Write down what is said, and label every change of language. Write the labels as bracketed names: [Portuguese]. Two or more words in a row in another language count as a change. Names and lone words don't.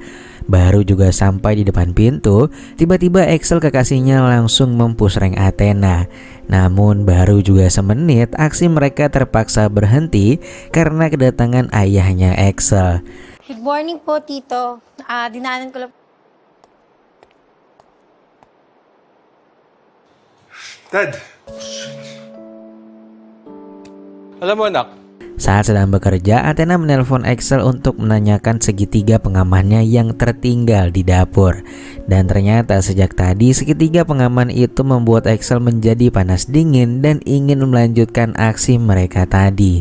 [Indonesian] Baru juga sampai di depan pintu, tiba-tiba Axel kekasihnya langsung mempush rank Athena. Namun baru juga semenit, aksi mereka terpaksa berhenti karena kedatangan ayahnya Axel. [English] Good morning [Filipino] po, Tito. Dinaanan ko lang. Dad! Alam mo anak, [Indonesian] Saat sedang bekerja, Athena menelpon Axel untuk menanyakan segitiga pengamannya yang tertinggal di dapur. Dan ternyata sejak tadi segitiga pengaman itu membuat Axel menjadi panas dingin dan ingin melanjutkan aksi mereka tadi.